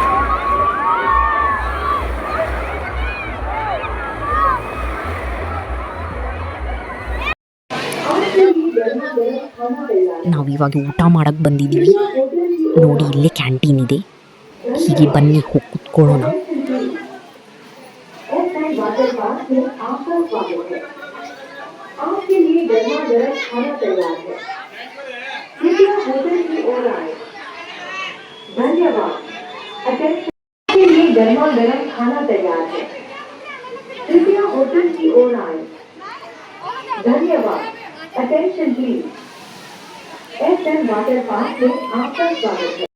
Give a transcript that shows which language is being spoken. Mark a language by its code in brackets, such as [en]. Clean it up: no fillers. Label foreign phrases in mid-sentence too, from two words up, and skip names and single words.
[kn] ನಾವಿವಾಗ ಊಟ ಮಾಡಕ್ಕೆ ಬಂದಿದ್ದೀವಿ. ನೋಡಿ ಇಲ್ಲೇ ಕ್ಯಾಂಟೀನ್ ಇದೆ. ಹೀಗೆ ಬನ್ನಿ ಹೋಗಿ ಕುತ್ಕೊಳ್ಳೋಣ. [hi] धन्यवाद। अटेंशन के लिए गर्मा गर्म खाना तैयार है, कृपया होटल की ओर आए। धन्यवाद। [en] Attention please. [hi] एसएम वाटर पार्क में आपका स्वागत है।